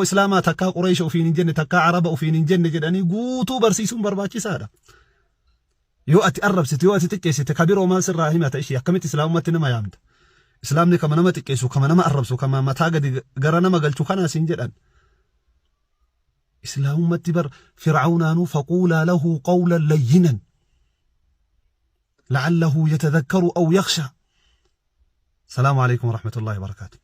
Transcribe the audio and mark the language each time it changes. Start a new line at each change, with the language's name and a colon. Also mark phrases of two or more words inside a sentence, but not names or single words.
Oromo: islaamaa takkaa qureysha ufiin hin jenne takkaa araba ufiin hin jenne jedhanii guutuu barsiisuun barbaachisaadha yoo ati arrabsite yoo ati xiqqeessite kabiroo maal sirraa himata ishii akkamitti islaamummatti nama yaamta islaamni kama nama xiqqeessu kama nama arrabsu kama mataa gadi gara nama galchu kanaas hin jedhan islaamummatti bar fir'aunaanuu
Arabic: فقولا له قولا لينا لعله يتذكر أو يخشى سلام عليكم ورحمة الله وبركاته